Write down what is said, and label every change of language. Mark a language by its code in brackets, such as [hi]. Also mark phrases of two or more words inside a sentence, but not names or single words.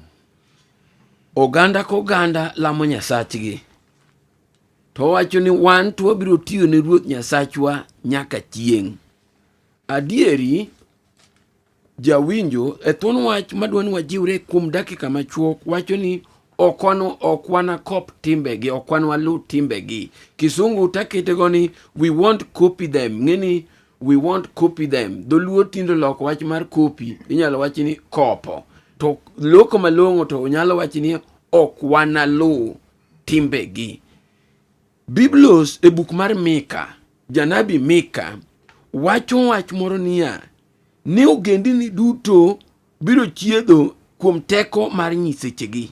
[luo] Oganda ka oganda lamo Nyasachgi, to wacho ni wan to wabiro tiyone Ruoth Nyasachwa nyaka chieng'. Adieri jawinjo e thuon wach madwani wajiwre kuom dakika machuok wacho ni okwana kop timbegi, okwana walu timbegi. Kisungu taketego ni [en] we won't copy them. Ngeni we won't copy them. [luo] Dholuo tindo loko wach mar copy inyalo wachi ni kopo. To loko malong'o to unyalo wachi ni okwana lu timbegi. Biblos e buk mar Mika, janabi Mika wacho wach moro niya ni ogendini duto biro chiedho kuom teko mar nyisechegi.